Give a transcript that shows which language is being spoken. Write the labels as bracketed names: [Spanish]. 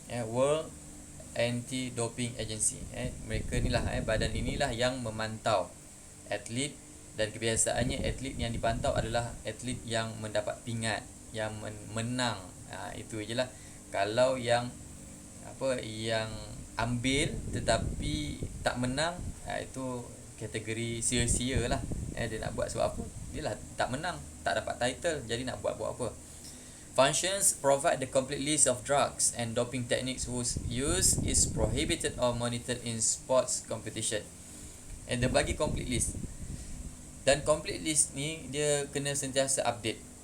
[English] World Anti-Doping Agency. [Malay] Mereka inilah badan inilah yang memantau atlet, dan kebiasaannya atlet yang dipantau adalah atlet yang mendapat pingat, yang menang. Itu je lah. Kalau yang yang ambil tetapi tak menang, itu kategori sia-sia lah. Dia nak buat sebab apa? Dia lah tak menang, tak dapat title, jadi nak buat apa? [English] Functions: provide the complete list of drugs and doping techniques whose use is prohibited or monitored in sports competition. [Malay] And dia bagi complete list. Dan complete list ni dia kena sentiasa update.